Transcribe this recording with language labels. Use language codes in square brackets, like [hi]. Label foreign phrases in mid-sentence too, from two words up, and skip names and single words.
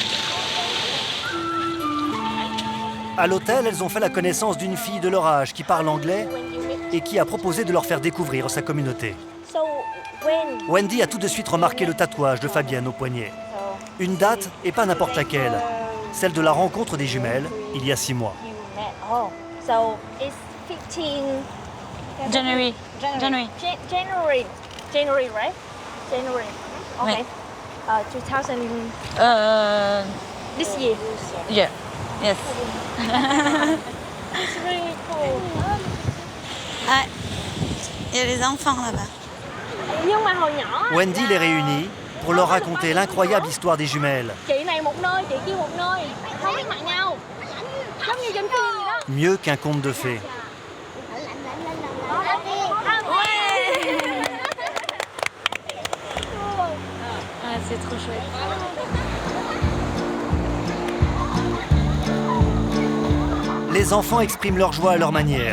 [fr] À l'hôtel, elles ont fait la connaissance d'une fille de leur âge qui parle anglais et qui a proposé de leur faire découvrir sa communauté. Wendy a tout de suite remarqué le tatouage de Fabienne au poignet. Une date et pas n'importe laquelle, celle de la rencontre des jumelles il y a 6 mois. [en] January. January, right? January. Okay. 2000. This year. Yeah. Yes. It's really cool. [fr] Ah, il y a les enfants là-bas. [vi] Nhưng mà hồi nhỏ. [fr] Wendy les réunit pour leur raconter l'incroyable histoire des jumelles. [vi] Chị này một nơi, chị kia một nơi, không biết mặt nhau. Giống như trên phim vậy đó. [fr] Mieux qu'un conte de fées. Ah, c'est trop chouette. Les enfants expriment leur joie à leur manière.